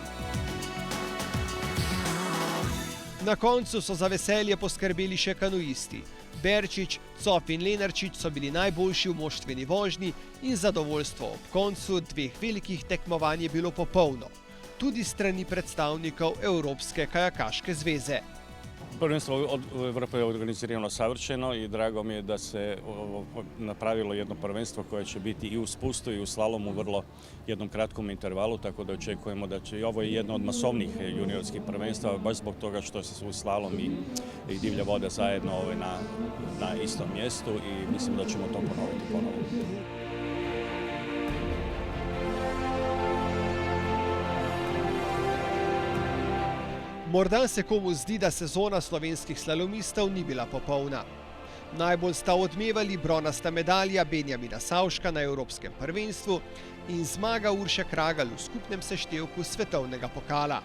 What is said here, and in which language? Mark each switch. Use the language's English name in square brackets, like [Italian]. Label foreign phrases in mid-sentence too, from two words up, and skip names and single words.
[Slovenian] Na koncu so za veselje poskrbeli še kanuisti. Berčič, Cof in Lenarčič so bili najboljši v moštveni vožnji in zadovoljstvo ob koncu 2 velikih tekmovanj je bilo popolno. tudi strani predstavnikov Evropske kajakaške zveze. [Croatian] Prvenstvo u Evropi je organizirano savršeno i drago mi je da se napravilo jedno prvenstvo koje će biti i u spustu i u slalomu u vrlo jednom kratkom intervalu, tako da očekujemo da će i ovo je jedno od masovnih juniorskih prvenstva, baš zbog toga što su slalom i divlja voda zajedno na istom mjestu i mislim da ćemo to ponoviti ponovo. [Slovenian] Morda se komu zdi, da sezona slovenskih slalomistov ni bila popolna. Najbolj sta odmevali bronasta medalja Benjamina Savška na Evropskem prvenstvu in zmaga Urše Kragelj v skupnem seštevku svetovnega pokala.